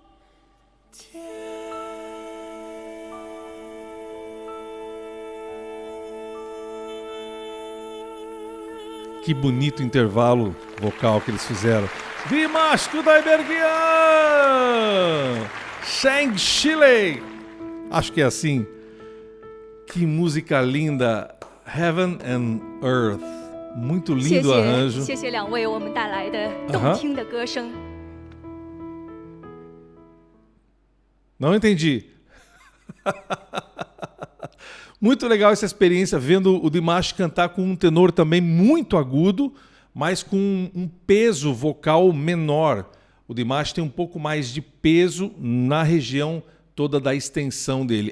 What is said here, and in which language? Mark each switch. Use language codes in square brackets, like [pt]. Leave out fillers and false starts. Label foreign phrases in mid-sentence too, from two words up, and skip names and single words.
[pt] Que bonito intervalo vocal que eles fizeram. Dimash Kudaibergen! Cheng Shilei! Acho que é assim. Que música linda. Heaven and Earth. Muito lindo o arranjo. [zh] 谢谢两位我们带来的动听的歌声。 [pt] Não entendi. Muito legal essa experiência, vendo o Dimash cantar com um tenor também muito agudo, mas com um peso vocal menor. O Dimash tem um pouco mais de peso na região toda da extensão dele.